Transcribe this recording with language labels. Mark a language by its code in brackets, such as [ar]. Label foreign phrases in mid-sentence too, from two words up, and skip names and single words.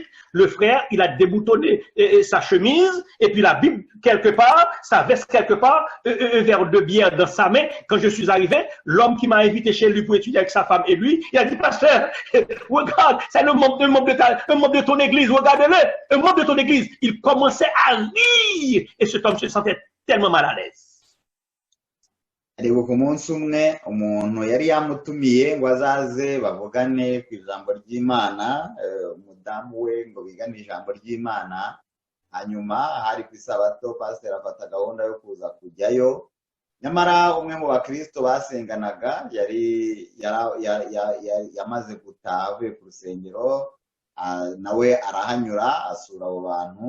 [fr] Le frère, il a déboutonné sa chemise et puis la Bible quelque part, sa veste quelque part, un verre de bière dans sa main. Quand je suis arrivé, l'homme qui m'a invité chez lui pour étudier avec sa femme et lui, il a dit, pasteur, regarde, c'est le membre de ton église, regarde-le, un membre de ton église. Il commençait à rire et cet homme se sentait tellement mal à l'aise. [rw] Ariko ku munsi umwe umuntu yari yamutumiye ngo azaze bavugane ku ijambo ry'Imana, umudamu we ngo bigane ijambo ry'Imana. Hanyuma hari ku isabato pasiteri afata gahunda yo kuza kujyayo, nyamara umwe mu bakristo basenganaga yari yamaze gutaha avuye ku rusengero, nawe arahanyura asura abo bantu.